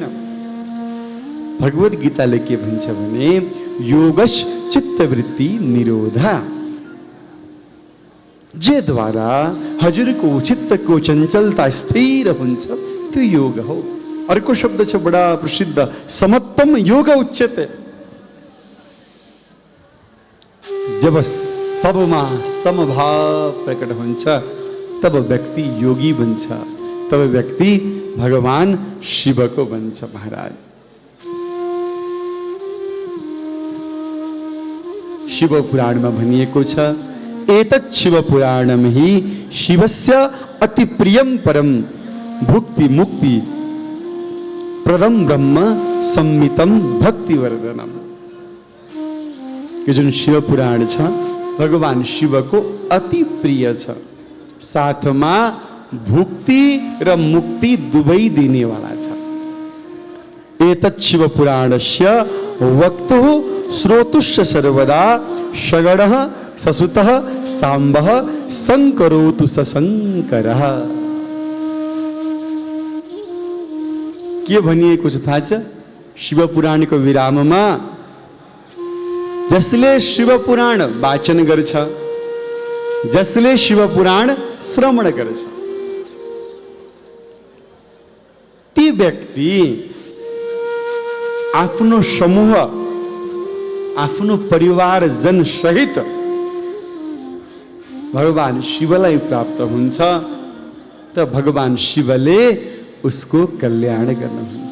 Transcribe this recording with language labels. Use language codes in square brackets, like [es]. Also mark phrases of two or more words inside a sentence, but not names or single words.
[ne] भगवत गीताले के भन्छ भने [sa] योगश चित्तवृत्ति निरोधा, [ne] जे द्वारा हजुरको चित्तको चञ्चलता स्थिर हुन्छ त्यो योग हो। अर्को शब्द छ बडा प्रसिद्ध, [sa] समत्वम योग उच्यते। [ne] जब सबमा समभाव प्रकट हुन्छ तब व्यक्ति योगी बन्छ, तब व्यक्ति भगवान शिवको बन्छ। महाराज, शिव पुराणमा भनिएको छ, [sa] एतत् शिव पुराणम हि शिवस्य अति प्रियम परम भुक्ति मुक्ति प्रदम ब्रह्म सम्मितम भक्ति वर्धनम। [ne] यो जुन शिव पुराण छ भगवान शिवको अति प्रिय छ। साथमा भुक्ति र मुक्ति दुवै दिनेवाला छ। [sa] एतत् शिव पुराणस्य वक्तुः श्रोतुश्च सर्वदा शगणः ससुतः साम्बः संकरोतु सशंकरः। [ne] के भनिएको छ थाहा छ? शिव पुराणको विराममा जसले शिव पुराण वाचन गर्छ, जसले शिव पुराण श्रवण गर्छ, ती व्यक्ति आफ्नो समूह, आफ्नो परिवारजन सहित भगवान शिवलाई प्राप्त हुन्छ र भगवान शिवले उसको कल्याण गर्नुहुन्छ।